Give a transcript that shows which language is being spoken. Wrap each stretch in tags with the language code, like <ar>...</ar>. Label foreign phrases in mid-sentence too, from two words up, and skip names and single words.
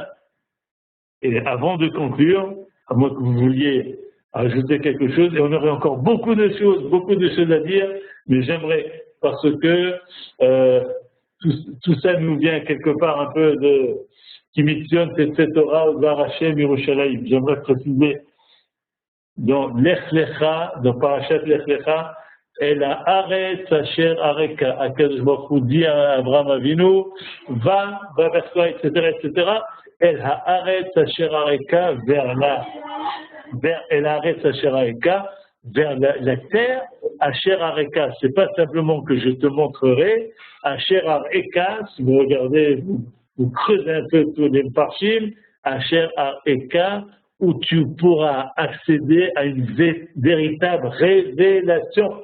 <fr>Et avant de conclure, à moins que vous vouliez ajouter quelque chose, et on aurait encore beaucoup de choses à dire, mais j'aimerais, parce que tout ça nous vient quelque part un peu de</fr> <he>כי מציון, תצא תורה, דבר השם, ירושלים.</he> <fr>J'aimerais préciser dans Lech Lecha, dans Parashat Lech Lecha,</fr> <he>אל הארץ אשר אראך, הקדוש ברוך הוא</he> <fr>dit à Abraham Avinu, va vers toi, etc., etc.</fr> <he>אל הארץ אשר אראך vers אל הארץ אשר אראך,</he> <fr>vers la terre,</fr> <he>אשר אראך.</he> <fr>C'est pas simplement que je te montrerai,</fr> <he>אשר אראך,</he> <fr>si vous regardez, vous creusez un peu tous les parchim,</fr> <he>אשר אראך,</he> <fr>où tu pourras accéder à une véritable révélation.</fr>